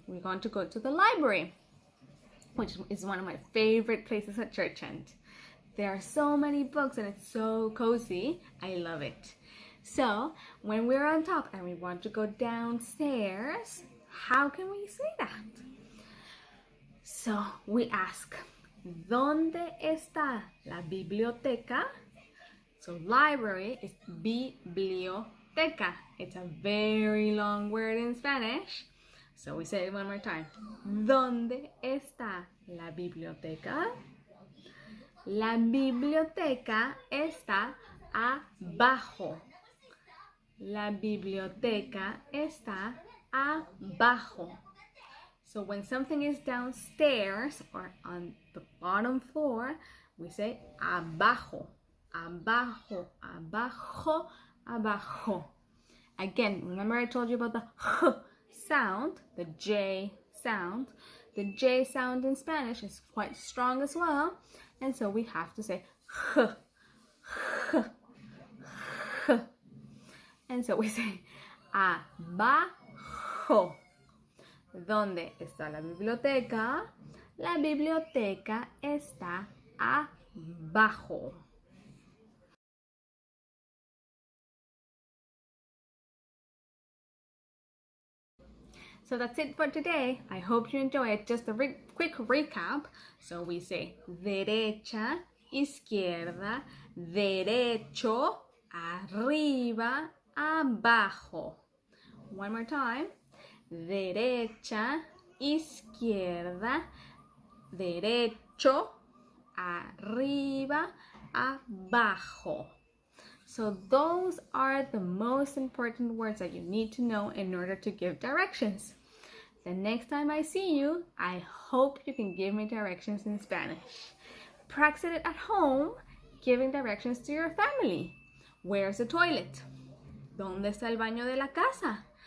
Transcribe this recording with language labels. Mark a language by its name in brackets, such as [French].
[English] We're going to go to the library, which is one of my favorite places at Church End. There are so many books and it's so cozy. I love it. So when we're on top and we want to go downstairs, how can we say that? So we ask, [Spanish] ¿dónde está la biblioteca? [English] So library is biblioteca. It's a very long word in Spanish. So we say it one more time. [Spanish] ¿Dónde está la biblioteca? La biblioteca está abajo. La biblioteca está abajo. [English] So when something is downstairs or on the bottom floor, we say [Spanish] abajo, abajo, abajo, abajo. [English] Again, remember I told you about the h sound, the J sound. The J sound in Spanish is quite strong as well. And so we have to say h, h, h. And so we say abajo. [Spanish] ¿Dónde está la biblioteca? La biblioteca está abajo. [English] So that's it for today. I hope you enjoy it. Just a quick recap. So we say [Spanish] derecha, izquierda, derecho, arriba, abajo. [English] One more time. [Spanish] Derecha, izquierda, derecho, arriba, abajo. [English] So those are the most important words that you need to know in order to give directions. The next time I see you, I hope you can give me directions in Spanish. Practice it at home, giving directions to your family. Where's the toilet? [Spanish] ¿Dónde está el baño de la casa?